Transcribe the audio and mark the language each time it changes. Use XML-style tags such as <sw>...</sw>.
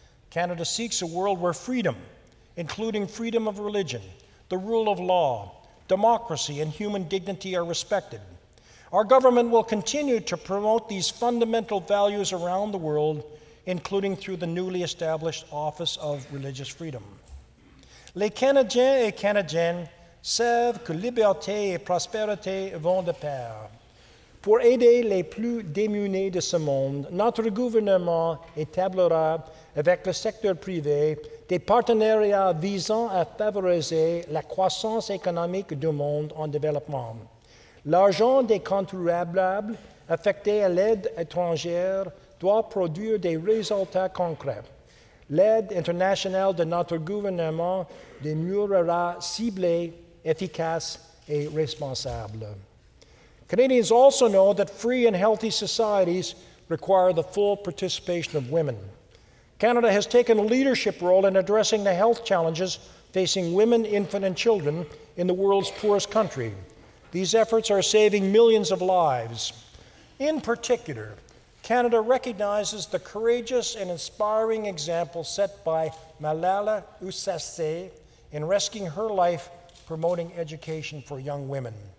<en>Canada seeks a world where freedom, including freedom of religion, the rule of law, democracy, and human dignity are respected. Our government will continue to promote these fundamental values around the world, including through the newly established Office of Religious Freedom.</en> <fr>Les Canadiens et Canadiennes savent que liberté et prospérité vont de pair. Pour aider les plus démunis de ce monde, notre gouvernement établira avec le secteur privé des partenariats visant à favoriser la croissance économique du monde en développement. L'argent des contribuables affecté à l'aide étrangère doit produire des résultats concrets. L'aide internationale de notre gouvernement demeurera ciblée, efficace et responsable.</fr> <en>Canadians also know that free and healthy societies require the full participation of women. Canada has taken a leadership role in addressing the health challenges facing women, infants, and children in the world's poorest country. These efforts are saving millions of lives. In particular, Canada recognizes the courageous and inspiring example set by Malala Yousafzai in risking her life promoting education for young women.</en>